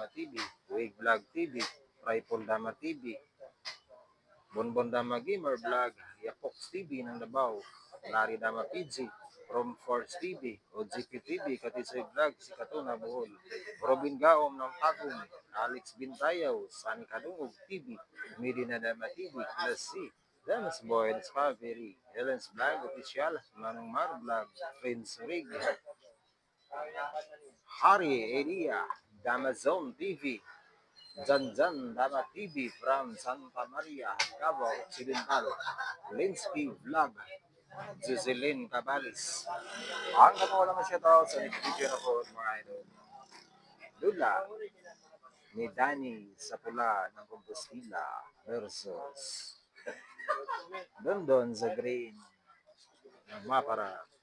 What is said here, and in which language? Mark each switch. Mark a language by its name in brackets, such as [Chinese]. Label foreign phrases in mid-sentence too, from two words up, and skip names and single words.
[Cebuano] TV, Wig Vlog TV, Rifle Dama TV, Bonbon Dama Gamer Vlog, Yapox TV ng Davao, Lari Dama PG, From Force TV, OGP TV, Katisoy Vlog, si Katuna Bohol, Robin Gaom ng Tagum, Alex Bintayaw, Sani Kadungog TV, Medina Dama TV, Class C, Damas Boy Discovery, Helen's Vlog Official, Manong Mar Vlog, Prince Rig, Hari Elia, Dama Zone TV, Janjan Dama TV from Santa Maria, Cabo Occidental, Linsky Vlog, Jocelyn Cabalis. Hanggang wala siya tao sa video na po mga idol. Lula ni Danny sa pula ng Compostela versus Dondon sa green ng Mapara.